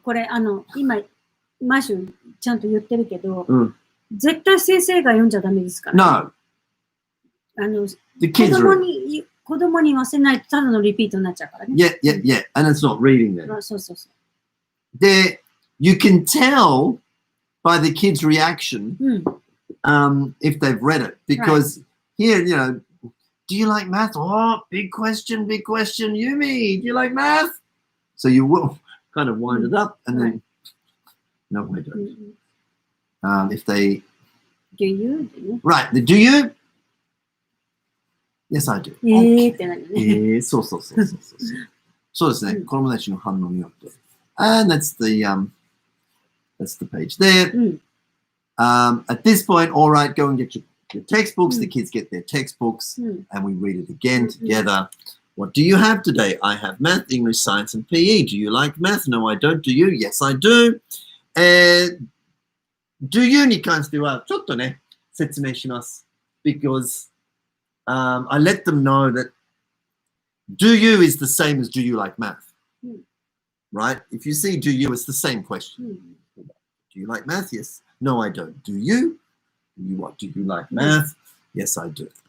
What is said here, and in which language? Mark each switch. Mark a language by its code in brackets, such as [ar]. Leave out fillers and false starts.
[ja] これ、今、毎週ちゃんと言ってるけど、絶対先生が読んじゃダメですから、ね。 [en] No. The kids are... [ja] 子供に言わせないとただのリピートになっちゃうからね。 [en] Yeah. And it's not reading them. [ja] そうそうそう。 [en] You can tell by the kids' reaction if they've read it. Because here, you know, do you like math? Oh, big question. Yumi, do you like math? So you will kind of wind it up and then, no, I don't. If they... Do you? Right. Do you? Yes, I do. [ja] ってなるね。そうですね。子供たちの反応によって。 [en] And that's the page there. At this point, all right, go and get your textbooks. The kids get their textbooks and we read it again together. What do you have today? I have math, English, science, and PE. Do you like math? No, I don't. Do you? Yes, I do. [ja] Do you に関してはちょっとね、説明します。 [en] Because I let them know that do you is the same as do you like math, right? If you see do you, it's the same question. Do you like math? Yes. No, I don't. Do you? What? Do you like math? Yes, I do.